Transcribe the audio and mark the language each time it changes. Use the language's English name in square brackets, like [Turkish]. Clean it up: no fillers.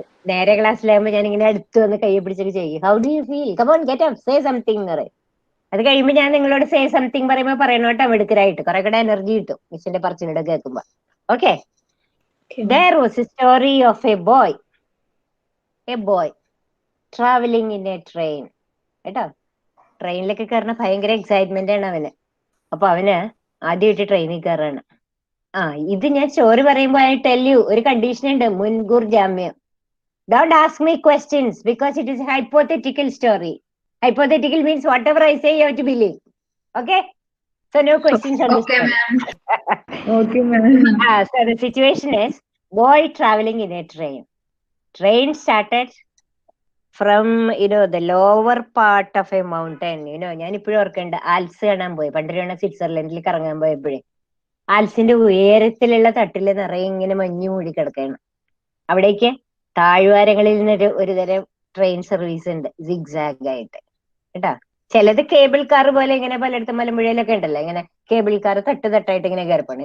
[Malayalam] നേരെ ക്ലാസ്സിലാകുമ്പോ ഞാൻ ഇങ്ങനെ അടുത്ത് വന്ന് കൈ പിടിച്ചൊക്കെ ചെയ്യും. [English] How do you feel? Come on get up, say something [Malayalam] എന്ന് പറയും. അത് കഴിയുമ്പോൾ ഞാൻ നിങ്ങളോട് സേ സംതിങ് പറയുമ്പോൾ പറയണോട്ടോ മിടുക്കരായിട്ട്. കുറെ കൂടെ എനർജി കിട്ടും മിസ്സിന്റെ പറച്ചിലൂടെ കേൾക്കുമ്പോ. [English] Okay. There was a story of a boy traveling in a train. [Malayalam] കേട്ടോ, ട്രെയിനിലൊക്കെ കയറുന്ന ഭയങ്കര എക്സൈറ്റ്മെന്റ് ആണ് അവന്. അപ്പൊ അവന് ആദ്യമായിട്ട് ട്രെയിനിൽ കയറാണ്. ഇത് ഞാൻ സ്റ്റോറി പറയുമ്പോൾ [English] I tell you, [Malayalam] ഒരു കണ്ടീഷൻ ഉണ്ട്, മുൻകൂർ ജാമ്യം. [English] Don't ask me questions because it is a hypothetical story. Hypothetical means whatever I say you have to believe. Okay? So no questions on this. Okay, ma'am. Okay, ma'am. So the situation is boy traveling in a train. Train started from the lower part of a mountain. [Malayalam] ഞാൻ ഇപ്പോഴും ഓർക്കുന്നുണ്ട്, ആൽസ് കാണാൻ പോയി പണ്ടൊരു സ്വിറ്റ്സർലൻഡിൽ കറങ്ങാൻ പോയപ്പോഴേ. ആൽസിന്റെ ഉയരത്തിലുള്ള തട്ടില് നിറയെ ഇങ്ങനെ മഞ്ഞു മൂടി കിടക്കുകയാണ്. അവിടേക്ക് താഴ്വാരങ്ങളിൽ നിന്ന് ഒരു തരം ട്രെയിൻ സർവീസ് ഉണ്ട്, സിഗ്സാഗ് ആയിട്ട് കേട്ടാ. ചിലത് കേബിൾ കാർ പോലെ ഇങ്ങനെ പലയിടത്തും മലമ്പുഴയിലൊക്കെ ഉണ്ടല്ലോ, ഇങ്ങനെ കേബിൾ കാർ തട്ടായിട്ട് ഇങ്ങനെ കയറിപ്പോണം.